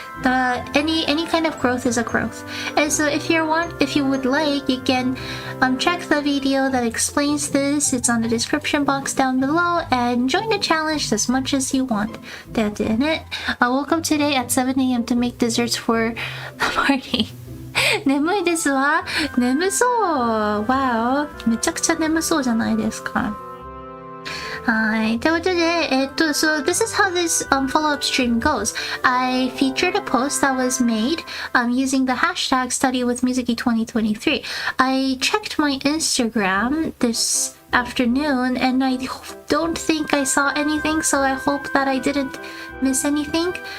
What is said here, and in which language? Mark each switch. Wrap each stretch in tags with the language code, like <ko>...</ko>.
<en>Any kind of growth is a growth. And so if you would like, you can check the video that explains this. It's on the description box down below, and join the challenge as much as you want. That's it. Welcome today at 7 a.m. to make desserts for the party.</en> <ja>眠いですわ。眠そう。わお。めちゃくちゃ眠そうじゃないですか。はい。ということで、</ja> <en>so this is how this follow-up stream goes. I featured a post that was made using the hashtag StudyWithMizuki2023. I checked my Instagram this afternoon and I don't think I saw anything, so I hope that I didn't miss anything.</en>